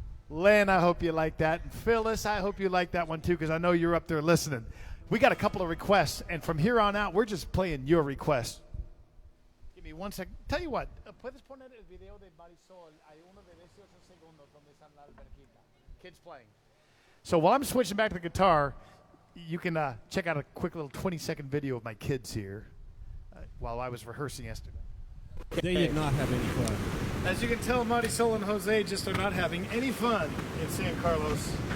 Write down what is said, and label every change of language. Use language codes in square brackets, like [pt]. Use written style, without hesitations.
[en] Len, I hope you like that. And Phyllis, I hope you like that one too, because I know you're up there listening. We got a couple of requests, and from here on out, we're just playing your requests. Give me 1 second. Tell you what, [es] puedes poner el video de Marisol. Hay uno de 18 segundos donde están las verquitas. [en] Kids playing. So while I'm switching back to the guitar, you can check out a quick little 20-second video of my kids here while I was rehearsing yesterday. They did not have any fun. As you can tell, Marisol and Jose just are not having any fun in San Carlos.